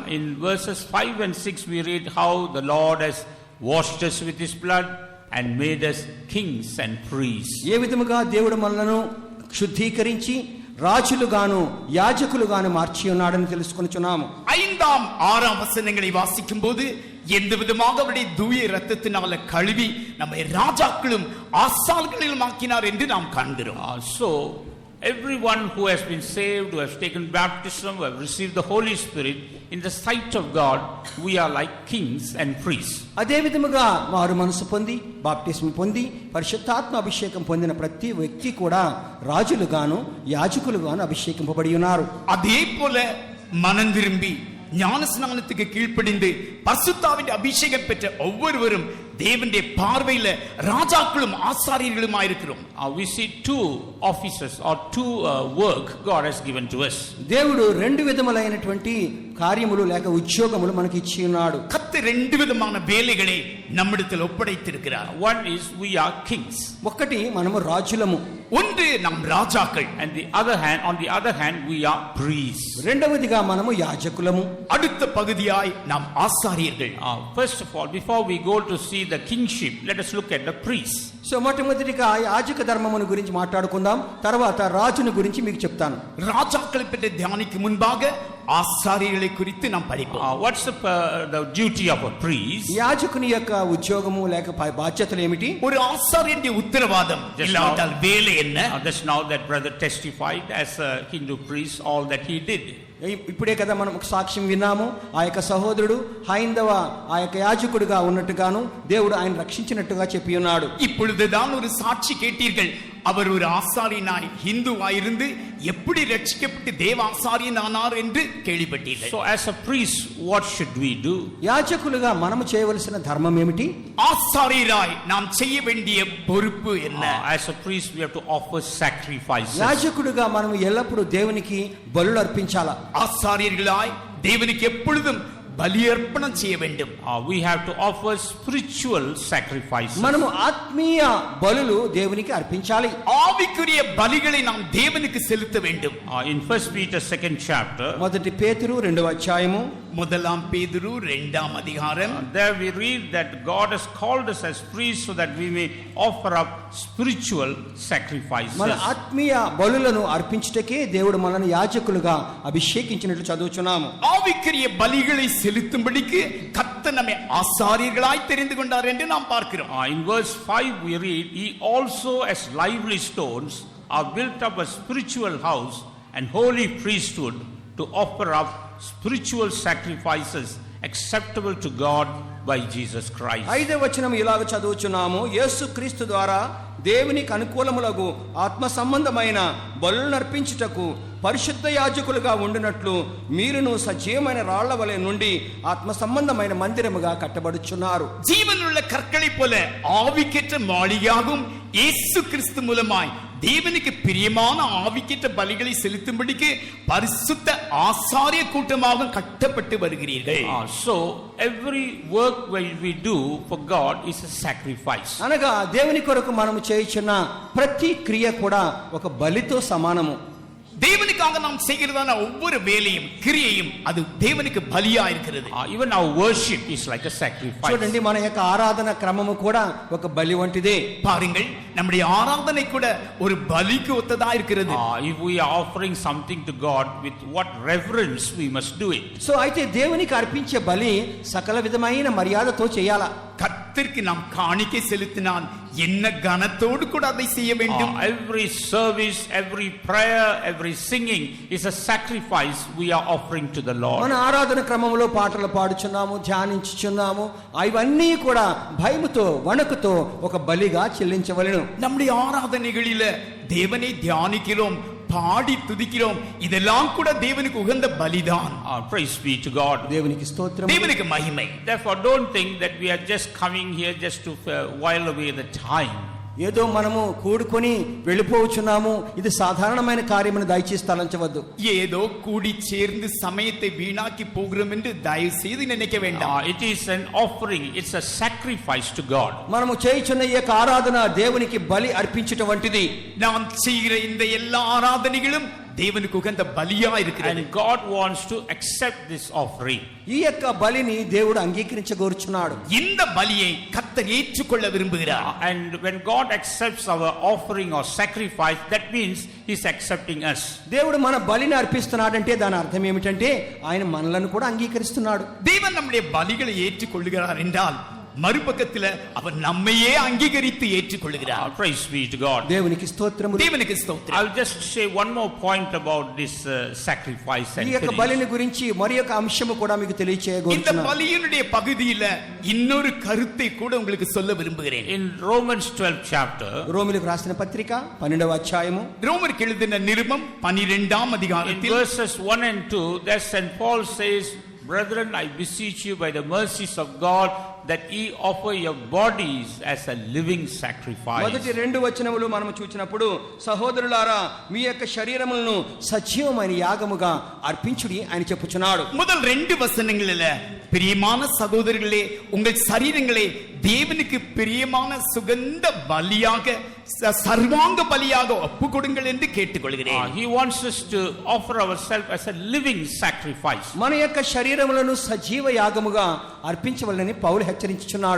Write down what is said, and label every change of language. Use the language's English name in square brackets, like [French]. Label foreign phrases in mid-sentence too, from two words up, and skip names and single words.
[English] In verses 5 and 6 we read how the Lord has washed us with his blood and made us kings and priests. [Telugu] ఏ విధముగా దేవుడు మనలను శుద్ధీకరించి రాజులుగాను యాజకులుగాను మార్చి ఉన్నాడని తెలుసుకొనుచున్నాము. [Tamil] 5ஆம் 6ஆம் வசனங்களை வாசிக்கும் போது எந்த விதமாக அவருடைய தூய இரத்தத்தினால கழுவி நம்மை ராஜாக்களும் ஆசாரியர்களும் ஆக்கினார் என்று நாம் காண்கிறோம். [English] So everyone who has been saved, who has taken baptism, who have received the Holy Spirit, in the sight of God, we are like kings and priests. [Telugu] అదే విధముగా మారు మనసు పొంది బాప్టిస్మం పొంది పరిశుద్ధాత్మ అభిషేకం పొందిన ప్రతి వ్యక్తి కూడా రాజులుగాను యాజకులుగాను అభిషేకింపబడి ఉన్నారు. [Tamil] அதே போல மனம் திரும்பி ஞானஸ்நானத்துக்கு கீழ்ப்படிந்து பரிசுத்தாவின் அபிஷேகம் பெற்ற ஒவ்வொருவரும் தேவனுடைய பார்வையில ராஜாக்களும் ஆசாரியர்களுமா இருக்கிறோம். [English] We see two offices or two work God has given to us. [Telugu] దేవుడు రెండు విధములైనటువంటి కార్యములు లేక ఉద్యోగములు మనకి ఇచ్చి ఉన్నాడు. [Tamil] கர்த்தர் ரெண்டு விதமான வேலைகளை நம்மிடத்தில் ஒப்படைத்திருக்கிறார். [English] One is we are kings. [Telugu] ఒకటి మనము రాజులము. [Tamil] ஒன்று நம் ராஜாக்கள். [English] And on the other hand we are priests. [Telugu] రెండవదిగా మనము యాజకులము. [Tamil] அடுத்த பகுதியாய் நாம் ஆசாரியர்கள். [English] First of all, before we go to see the kingship, let us look at the priests. [Telugu] సో మొట్టమొదటిగా యాజక ధర్మమును గురించి మాట్లాడుకుందాం. తర్వాత రాజుని గురించి మీకు చెప్తాను. [Tamil] ராஜாக்களை பற்றி தியானிக்கும் முன்பாக ஆசாரியர்களை குறித்து நாம் படிப்போம். [English] What's the duty of a priest? [Telugu] యాజకుని యొక్క ఉద్యోగము లేక బాధ్యతలు ఏమిటి? [Tamil] ஒரு ஆசாரியனுடைய உத்தரவாதம் இல்லாவிட்டால் வேலை என்ன? [English] Just now that brother testified as a Hindu priest all that he did. [Telugu] ఇప్పుడే కదా మనం ఒక సాక్ష్యం విన్నాము. ఆ యొక్క సహోదరుడు హైందవ ఆ యొక్క యాజకుడిగా ఉన్నట్టుగాను దేవుడు ఆయన రక్షించినట్టుగా చెప్పి ఉన్నాడు. [Tamil] இப்பொழுதுதான் ஒரு சாட்சி கேட்டீர்கள். அவர் ஒரு ஆசாரியனாய் ஹிந்துவாயிருந்து எப்படி ரட்சிக்கப்பட்டு தேவ ஆசாரியன் ஆனார் என்று கேள்விப்பட்டீர்கள். [English] So as a priest what should we do? [Telugu] యాజకులుగా మనము చేయవలసిన ధర్మం ఏమిటి? [Tamil] ஆசாரியராய் நாம் செய்ய வேண்டிய பொறுப்பு என்ன? [English] As a priest we have to offer sacrifices. [Telugu] యాజకుడుగా మనం ఎల్లప్పుడూ దేవునికి బలులు అర్పించాలా. [Tamil] ஆசாரியர்களாய் தேவனுக்கு எப்பொழுதும் பலியர்ப்பணம் செய்ய வேண்டும். [English] We have to offer spiritual sacrifices. [Telugu] మనము ఆత్మీయ బలులు దేవునికి అర్పించాలి. [Tamil] ஆவிக்குரிய பலிகளை நாம் தேவனுக்கு செலுத்த வேண்டும். [English] In 1 Peter 2nd chapter, [Telugu] మొదటి పేతురు 2వ అధ్యాయము [Tamil] 1 பேதுரு 2ஆம் அதிகாரம், [English] there we read that God has called us as priests so that we may offer up spiritual sacrifices. [Telugu] మన ఆత్మీయ బలులను అర్పించుటకే దేవుడు మనల్ని యాజకులుగా అభిషేకించినట్లు చదువుచున్నాము. [Tamil] ஆவிக்குரிய பலிகளை செலுத்தும்படிக்கு கர்த்தர் நம்மை ஆசாரியர்களாய் தெரிந்து கொண்டார் என்று நாம் பார்க்கிறோம். [English] In verse 5 we read, "Ye also as lively stones are built up a spiritual house and holy priesthood to offer up spiritual sacrifices acceptable to God by Jesus Christ." [Telugu] 5వ వచనం ఇలాగ చదువుచున్నాము. యేసుక్రీస్తు ద్వారా దేవునికి అనుకూలములగు ఆత్మ సంబంధమైన బలులను అర్పించుటకు పరిశుద్ధ యాజకులుగా ఉండినట్లు మీరును సజీవమైన రాళ్ల వలె నుండి ఆత్మ సంబంధమైన మందిరముగా కట్టబడుచున్నారు. [Tamil] జీవనుள்ள கற்களை போல ஆவிக்கேற்ற மாளிகையாகும் இயேசு கிறிஸ்து மூலமாய் தேவனுக்கு பிரியமான ஆவிக்கேற்ற பலிகளை செலுத்தும்படிக்கு பரிசுத்த ஆசாரிய கூட்டமாக கட்டப்பட்டு வருகிறீர்கள். [English] So every work we do for God is a sacrifice. [Telugu] అనగా దేవుని కొరకు మనము చేయుచున్న ప్రతి క్రియ కూడా ఒక బలితో సమానము. [Tamil] தேவனுக்காக நாம் செய்கிறதான ஒவ்வொரு வேலையும் கிரியையும் அது தேவனுக்கு பலியா இருக்கிறது. [English] Even our worship is like a sacrifice. [Telugu] చూడండి, మన యొక్క ఆరాధన క్రమము కూడా ఒక బలి వంటిదే. [Tamil] பாருங்கள், நம்முடைய ஆராதனை கூட ஒரு பலிக்கு ஒத்ததா இருக்கிறது. [English] If we are offering something to God with what reverence we must do it. [Telugu] సో అయితే దేవునికి అర్పించే బలి సకల విధమైన మర్యాదతో చేయాలా. [Tamil] கர்த்தருக்கு நாம் காணிக்கை செலுத்தினால் என்ன கனத்தோடு கூட அதை செய்ய வேண்டும். [English] Every service, every prayer, every singing is a sacrifice we are offering to the Lord. [Telugu] మన ఆరాధన క్రమంలో పాటలు పాడుచున్నాము, ధ్యానించుచున్నాము, అవన్నీ కూడా భయముతో వణకుతో ఒక బలిగా చెల్లించవలెను. [Tamil] நம்முடைய ஆராதனைகளில தேவனை தியானிக்கிறோம், பாடி துதிக்கிறோம், இதெல்லாம் கூட தேவனுக்கு உகந்த பலிதான். [English] Praise be to God. [Telugu] దేవునికి స్తోత్రం, [Tamil] தேவனுக்கு மகிமை. [English] Therefore don't think that we are just coming here just to while away the time. [Telugu] ఏదో మనము కూడుకొని వెళ్ళిపోవచ్చున్నాము, ఇది సాధారణమైన కార్యమని దయచేసి తలంచవద్దు. [Tamil] ஏதோ கூடி சேர்ந்து சமயத்தை வீணாக்கி போகிறோம் என்று தயவு செய்து நினைக்க வேண்டாம். [English] It is an offering, it's a sacrifice to God. [Telugu] మనము చేయుచున్న ఈ యొక్క ఆరాధన దేవునికి బలి అర్పించుట వంటిది. [Tamil] நாம் செய்கிற இந்த எல்லா ஆராதனைகளும் தேவனுக்கு உகந்த பலியா இருக்கிறது. [English] And God wants to accept this offering. [Telugu] ఈ యొక్క బలిని దేవుడు అంగీకరించగోరుచున్నాడు. [Tamil] இந்த பலியை கர்த்தர் ஏற்றுக்கொள்ள விரும்புகிறார். [English] And when God accepts our offering or sacrifice, that means He's accepting us. [Telugu] దేవుడు మన బలిని అర్పిస్తున్నాడంటే దాని అర్థం ఏమిటంటే ఆయన మనలను కూడా అంగీకరిస్తున్నాడు. [Tamil] தேவன் நம்முடைய பலிகளை ஏற்றுக்கொள்கிறார் என்றால் மறுபக்கத்துல அவர் நம்மையே அங்கீகரித்து ஏற்றுக்கொள்கிறார். [English] Praise be to God. [Telugu] దేవునికి స్తోత్రము. [Tamil] தேவனுக்கு ஸ்தோத்திரம். [English] I'll just say one more point about this sacrifice and [Telugu] ఈ యొక్క బలిని గురించి మరి ఒక అంశము కూడా మీకు [Tamil] இந்த [Telugu] తెలియచేయగోరుచున్నాను. [Tamil] பலியினுடைய பகுதியில இன்னொரு கருத்தை கூட உங்களுக்கு சொல்ல விரும்புகிறேன். [English] In Romans 12th chapter, [Telugu] రోమిలకు రాసిన పత్రిక 12వ అధ్యాయము [Tamil] ரோமருக்கு எழுதின நிருபம் 12ஆம் [English] in [Tamil] அதிகாரத்தில் [English] verses 1 and 2, there St. Paul says, "Brethren, I beseech you by the mercies of God that ye offer your bodies as a living sacrifice." [Telugu] మొదటి రెండు వచనములు మనం చూచినప్పుడు సహోదరులారా మీ యొక్క శరీరములను సజీవమైన యాగముగా అర్పించుడి అని చెప్పుచున్నాడు. [Tamil] முதல் 2 வசனங்களில பிரியமான சகோதரர்களே உங்கள் சரீரங்களை தேவனுக்கு பிரியமான சுகந்த பலியாக சர்வாங்க பலியாக ஒப்புக்கொடுங்கள் என்று கேட்டுக்கொள்கிறேன். [English] He wants us to offer ourselves as a living sacrifice. [Telugu] మన యొక్క శరీరములను సజీవ యాగముగా అర్పించవలెనని పౌలు హెచ్చరించుచున్నాడు.